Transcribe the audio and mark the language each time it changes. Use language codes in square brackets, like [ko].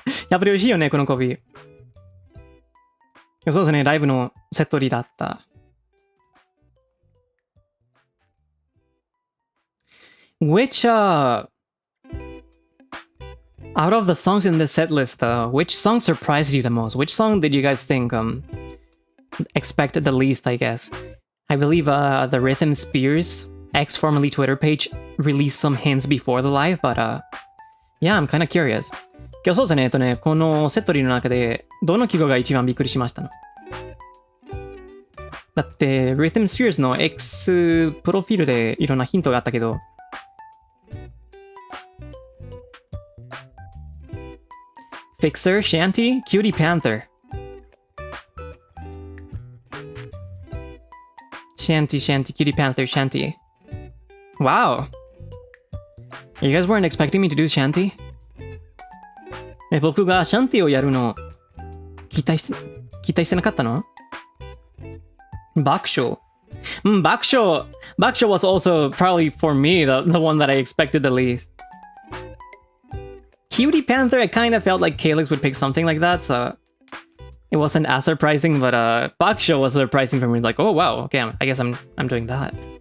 [ja] やっぱり美味しいよね、このコーヒー。そうですね、ライブのセットリーだった。 [en] Which, out of the songs in this set list, which song surprised you the most? Which song did you guys think expected the least, I guess? I believe the Rhythm Spears, ex formerly Twitter page, released some hints before the live, but yeah, I'm kind of curious. [ja] 今日そうですね、このセットリーの中でどの曲が一番びっくりしましたの？だって、Rhythm Spears の X プロフィールでいろんなヒントがあったけど、Fixer, Shanty, Cutie Panther. [en] Shanty, Cutie Panther, Shanty. Wow. You guys weren't expecting me to do Shanty? [ja] 僕がシャンティをやるの期待してなかったの？爆笑。 [en] 爆笑 was also probably for me the one that I expected the least. Cutie Panther, I kind of felt like Calyx would pick something like that, so it wasn't as surprising, but Baksho was surprising for me. Like, oh wow, okay, I guess I'm doing that.